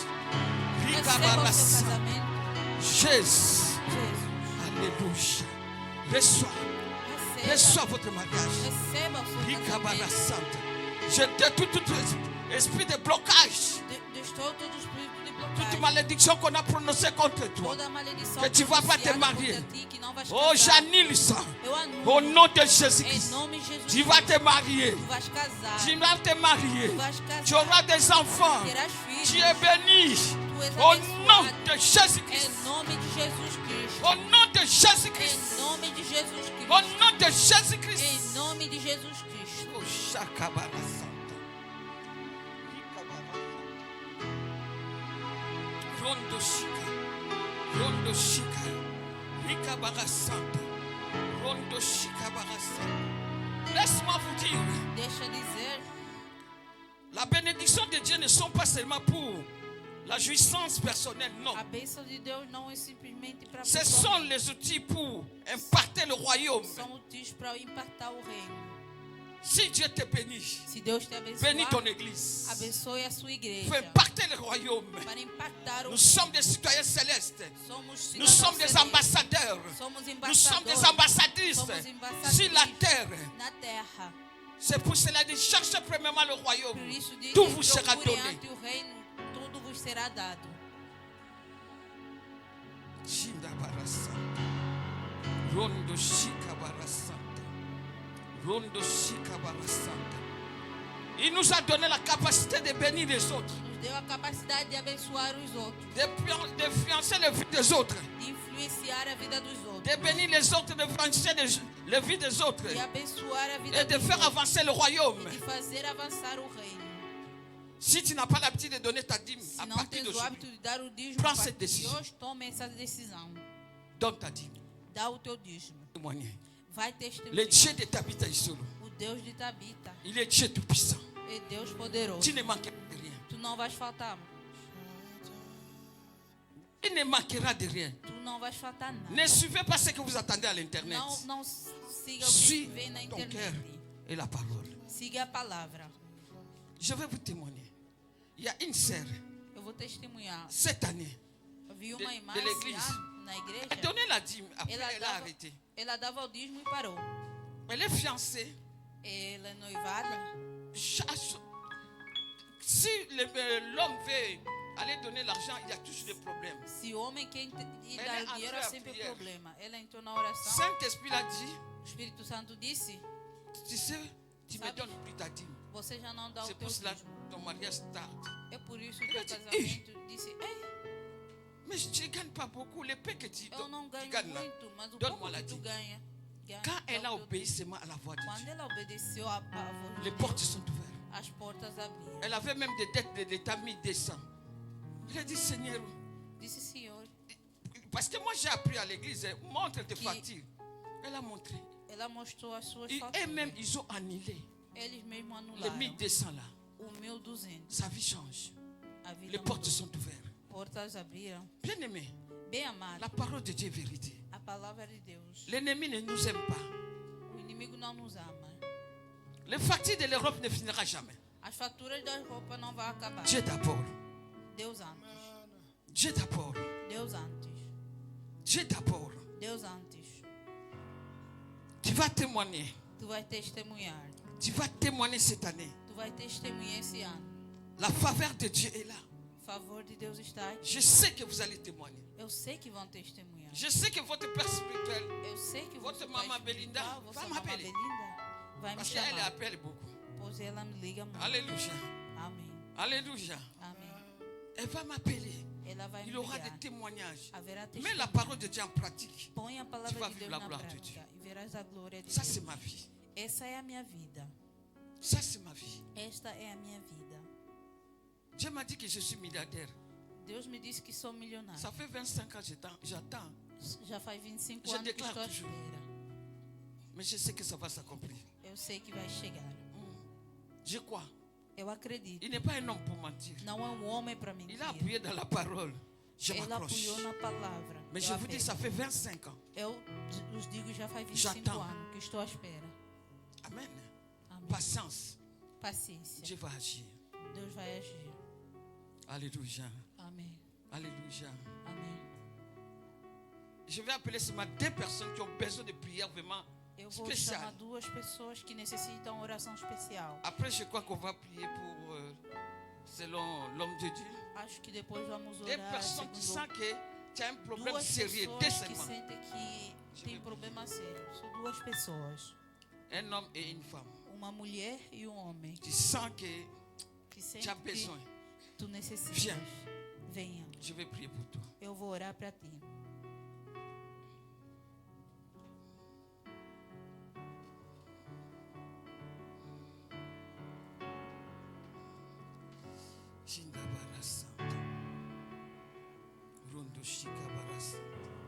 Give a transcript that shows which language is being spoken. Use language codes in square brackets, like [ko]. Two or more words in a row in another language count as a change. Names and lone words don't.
[pt] Rika Receba bara o seu santa. casamento. [fr] Jésus. [pt] Jesus. [fr] Alléluia. Reçois. [pt] Receba. [fr] Reçois votre mariage. [pt] Receba o seu Rika bara casamento. santa. [fr] Je détruis tout esprit de blocage. [pt] Destou todo o espírito de [fr] Toute [pt] blocagem. [fr] malédiction qu'on a prononcée contre toi. [pt] Toda a maledição [fr] Que tu vas pas te [pt] pronunciada [fr] marier. [pt] contra ti, que não vais [fr] Oh, [pt] casar. [fr] j'annule ça. [pt] Eu anulo. [fr] Au nom de [pt] Em [fr] Jésus-Christ. [pt] nome de Jesus [fr] Tu vas te [pt] Cristo. [fr] marier. [pt] Tu vais casar. [fr] Tu vas te marier. [pt] Tu vais casar. [fr] Tu auras des enfants. [pt] Terás filhos. [fr] Tu es béni. [pt] Tu és [fr] Au [pt] abençoado. [fr] nom de Jésus-Christ. [pt] Em nome de Jesus Cristo. [fr] Au nom de Jésus-Christ. [pt] Em nome de Jesus Cristo. [fr] Au nom de Jésus-Christ. [pt] Em nome de Jesus Cristo. Oh, Shakabara Santa. Rondo Shika. Rondo Shika. Rikabara Santa. Rondo Shikabara Santa. [fr] Laisse-moi vous dire, [pt] Deixa dizer, [fr] la bénédiction de Dieu ne sont pas seulement pour la jouissance personnelle, non. [pt] a bênção de Deus não é simplesmente para [fr] Ce sont les outils pour imparter le royaume. [pt] são úteis para impactar o reino. [fr] Si Dieu te bénit, [pt] Se Deus te [fr] bénis ton [pt] abençoar, [fr] église. [pt] abençoe a sua [fr] Fais [pt] igreja. [fr] impacter le royaume. [pt] Para impactar o [fr] Nous [pt] mundo. [fr] sommes des citoyens célestes. [pt] Somos [fr] Nous [pt] cidadãos [fr] sommes des [pt] celestes. [fr] ambassadeurs. [pt] Somos [fr] Nous sommes des [pt] embaixadores [fr] ambassadrices [pt] Somos embaixadrices. [fr] sur la terre. [pt] na terra. [fr] C'est pour cela que cherchez premièrement le royaume. [pt] Por isso diz, [fr] Tout vous sera [pt] procurem [fr] donné. [pt] ante o reino, tudo vos será dado. Shinda barasanta. Rondo shika barasanta. Rondo shika barasanta. [fr] Il nous a donné la capacité de bénir les autres, [pt] Nos deu a capacidade de abençoar os outros, [fr] d'influencer la vie des autres, [pt] de influenciar a vida dos outros, [fr] de bénir les autres, d'influencer la vie des autres [pt] de abençoar a vida [fr] et de [pt] dos [fr] faire [pt] outros, [fr] avancer le royaume. [pt] de fazer avançar o reino. [fr] Si tu n'as pas l'habitude de donner ta dîme, [pt] Se [fr] à [pt] não [fr] partir [pt] tens o hábito [fr] d'aujourd'hui, [pt] de dar o dízimo, [fr] Prends [pt] a partir [fr] cette [pt] de [fr] décision. [pt] hoje, tome essa decisão. [fr] donne ta dîme. [pt] Dá o teu dízimo. [fr] Témoigner. [pt] Vai [fr] Le [pt] testemunhar. [fr] Dieu de Tabitha Isolo, [pt] O Deus de Tabita [fr] il est Dieu tout-puissant. [pt] é Deus poderoso. [fr] Tu ne manqueras de rien. [pt] Tu não vais faltar. [fr] Il ne manquera de rien. [pt] Tu não vais faltar nada. [fr] Ne suivez pas ce que vous attendez à l'internet. [pt] Não siga o que [fr] Suis [pt] vem na [fr] ton cœur [pt] internet. [fr] et la parole. [pt] Siga a palavra. [fr] Je vais vous témoigner. Il y a une sœur, [pt] Eu vou testemunhar. [fr] cette année, [pt] Eu vi uma [fr] de [pt] imagem [fr] l'église. [pt] na [fr] elle [pt] igreja. [fr] donnait la dîme. Après, [pt] Ela [fr] elle a [pt] dava, [fr] arrêté. [pt] ela dava o dízimo e parou. [fr] Elle est fiancée. [pt] Ela é noivada. [fr] Si l'homme veut aller donner l'argent, il y a toujours des problèmes. [pt] Se o homem quer ir Ela dar o dinheiro, é entrou à sempre [fr] prière. [pt] problema. Ela entrou na oração. [fr] Saint-Esprit a dit, [pt] O Espírito Santo disse: [fr] tu sais, tu me [pt] Sabe? [fr] donnes plus ta dîme. [pt] Você já não dá o [fr] C'est [pt] teu [fr] pour cela [pt] dízimo. [fr] que ton mariage tarde. [pt] É por isso que o Ela teu disse, casamento disse: Ei, [fr] Mais je ne gagne pas beaucoup. Les paix que tu [pt] eu não ganho [fr] gagnes là. [pt] muito, mas o [fr] Donne-moi [pt] pouco [fr] la [pt] que tu [fr] dîme. [pt] ganha. [fr] Quand elle a [pt] dá o teu [fr] obéi [pt] dízimo. [fr] seulement à la voix de [pt] Quando [fr] Dieu, [pt] ela obedeceu à voz de [fr] les [pt] Deus, [fr] portes sont ouvertes. [pt] as portas abriram. [fr] Elle avait même des dettes de l'État 1200. Il a dit, Seigneur, [pt] Disse: Senhor, [fr] parce que moi j'ai appris à l'église, montre tes Qui- factures. Elle a montré. [pt] ela mostrou as suas [fr] Et [pt] faturas. [fr] eux-mêmes, ils ont annulé [pt] Eles mesmos [fr] les [pt] anularam [fr] 1200 là. [pt] o 1200. [fr] Sa vie change. [pt] A vida [fr] Les portes [pt] mudou. [fr] sont ouvertes. [pt] Portas abriram. [fr] Bien aimé, [pt] Bem amado, [fr] la parole de Dieu est vérité. [pt] a palavra de Deus. [fr] L'ennemi ne nous aime pas. [pt] O inimigo não nos ama. [fr] Les factures de l'Europe ne finira jamais. [pt] As faturas da roupa não vão acabar. [fr] Dieu d'abord. [pt] Deus antes. [fr] Dieu d'abord. [pt] Deus antes. [fr] Dieu d'abord. [pt] Deus antes. [fr] Tu vas témoigner. [pt] Tu vai testemunhar. [fr] Tu vas témoigner cette année. [pt] Tu vai testemunhar esse ano. [fr] La faveur de Dieu est là. [pt] O favor de Deus está aqui. [fr] Je sais que vous allez témoigner. [pt] Eu sei que vão testemunhar. [fr] Je sais que votre père spirituel, [pt] Eu sei que [fr] Votre [pt] você mamãe vai Belinda espiritual, vai vossa [fr] me [pt] mamãe [fr] appeler. [pt] Belinda vai me [fr] parce qu'elle [pt] chamar. [fr] appelle beaucoup. [pt] Pois ela me liga muito. [fr] Alléluia. [pt] Amém. [fr] Alléluia. [pt] Amém. [fr] Elle va m'appeler. [pt] Ela vai me [fr] Il aura [pt] ligar. [fr] des témoignages. [pt] Haverá [fr] Mets [pt] testemunho. [fr] la parole de Dieu en pratique. [pt] Põe a [fr] Tu [pt] palavra [fr] vas [pt] de [fr] vivre [pt] Deus [fr] la [pt] na [fr] gloire de [pt] prática e verás a glória de [fr] Ça, [pt] Deus. [fr] c'est ma vie. [pt] Essa é a minha vida. [fr] Ça, c'est ma vie. [pt] Esta é a minha vida. [fr] Dieu m'a dit que je suis milliardaire. [pt] Deus me disse que sou milionário. [fr] Ça fait 25 ans que j'attends. [pt] Já faz 25 [fr] Je [pt] anos que [fr] déclare [pt] estou à [fr] toujours. [pt] espera. [fr] Mais je sais que ça va s'accomplir. [pt] Eu sei que vai chegar. [fr] Je crois. [pt] Eu acredito. [fr] Il n'est pas un homme pour mentir. [pt] Não é um homem para mentir. [fr] Il a appuyé dans la parole. Je [pt] Ele [fr] m'accroche. [pt] apoiou na palavra. [fr] Mais [pt] Eu [fr] je vous dis, [pt] apego. [fr] ça fait 25 ans. [pt] Eu os digo já faz 25 [fr] J'attends. [pt] anos que estou à espera. [fr] Amen. [pt] Amém. [fr] Patience. [pt] Paciência. [fr] Dieu va agir. [pt] Deus vai agir. [fr] Alléluia. [pt] Amém. [fr] Alléluia. [pt] Amém. [fr] Je vais appeler seulement deux personnes qui ont besoin de prière vraiment [pt] Eu vou [fr] spéciale. [pt] chamar duas pessoas que necessitam oração especial. [fr] Après, je crois qu'on va prier pour, selon l'homme de Dieu. [pt] Acho que depois vamos [fr] Des [pt] orar [fr] personnes qui [pt] segundo [fr] sentent que tu as un problème [pt] duas [fr] sérieux, [pt] pessoas que [fr] décemment. [pt] sentem que tem problema sério. São duas pessoas. [fr] Un homme et une femme. [pt] Uma mulher e um homem. [fr] Tu sens que [pt] Que [fr] tu as [pt] sentem que [fr] besoin. [pt] tu necessitas. [fr] Viens. [pt] Venha. [fr] Je vais prier pour toi. [pt] Eu vou orar para ti. Shindabara Santa. Rondo Shikabara Santa.